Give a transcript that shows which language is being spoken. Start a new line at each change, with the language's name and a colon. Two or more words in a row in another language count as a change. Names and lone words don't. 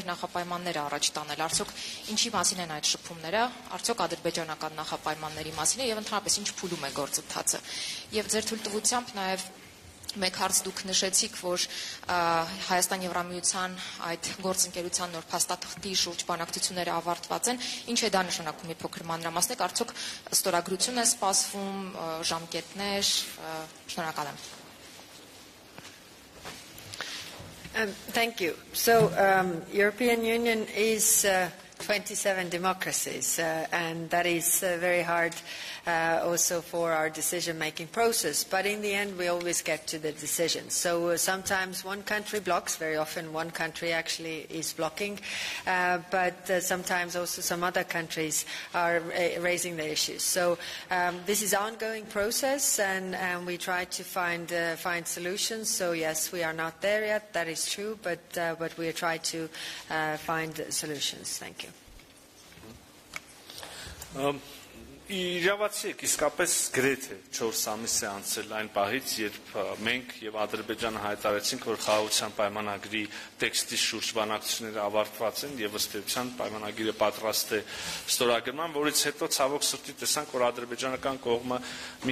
Armenian: իր նախապայմանները առաջ տանել։ Արդյոք ինչի մասին են այդ շփումները, արդյոք ադրբեջանական նախապայմանների մասին է եւ ընդհանրապես ինչ փուլում է գործընթացը։ Եվ ձեր թույլտվությամբ նաեւ մեկ հարց դուք նշեցիք, որ Հայաստան Եվրամիության այդ գործընկերության նոր փաստաթղթի շուրջ բանակցությունները ավարտված են, ինչ է դա նշանակում մի փոքր մանրամասնեք, արդյոք ստորագրություն է սպասվում, ժամկետներ, շնորհակալ եմ։
English: Thank you. So, European Union is 27 democracies, and that is very hard also for our decision-making process. But in the end, we always get to the decision. So sometimes one country blocks, very often one country actually is blocking, but sometimes also some other countries are raising the issues. So this is an ongoing process, and we try to find solutions. So yes, we are not there yet, that is true, but we try to find solutions. Thank you.
Armenian: Իրավացի եք, իսկապես գրեթե 4 ամիս է անցել այն պահից, երբ մենք եւ Ադրբեջանը հայտարարեցինք, որ խաղաղության պայմանագրի տեքստի շուրջ բանակցությունները ավարտված են եւ ըստ էության պայմանագիրը պատրաստ է ստորագրման, որից հետո ցավոք սրտի տեսանք, որ ադրբեջանական կողմը մի